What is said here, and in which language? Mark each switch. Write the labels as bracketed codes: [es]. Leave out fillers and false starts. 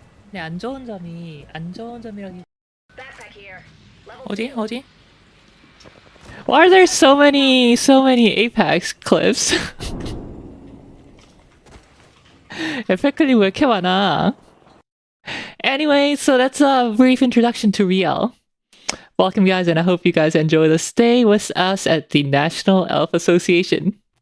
[ko] 네, 안 좋은 점이라기. 어디? [en] Why are there so many Apex clips? [ko] 에펙클이 왜 이렇게 많아? [en] Anyway, so that's a brief introduction to Riel. Welcome guys, and I hope you guys enjoy the stay with us at the National Elf Association.